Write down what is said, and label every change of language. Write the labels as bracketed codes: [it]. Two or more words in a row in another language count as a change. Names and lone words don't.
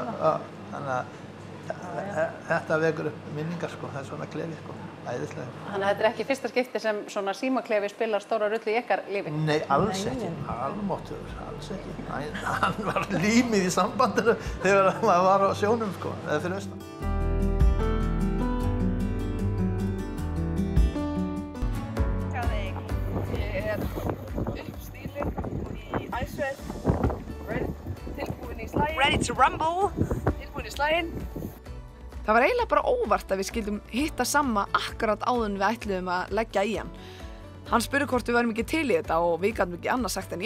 [is] Þannig að þetta vekur upp minningar, það er svona klefi, æðislega. Þannig að þetta er ekki fyrsta skipti sem svona símaklefi spilar stóra rullu í ykkar lífi? Nei, alls ekki. Almáttugur, alls ekki. Hann var límið í sambandinu þegar maður var á sjónum, eða fyrir austan. [en] Ready to rumble. [is] Tilbúin í slaginn. Það var eiginlega bara óvart að við skildum hitta Samma akkurat áður en við ætluðum að leggja í hann. Hann spurði hvort við værum ekki til í þetta og við gátum ekki annað sagt en já.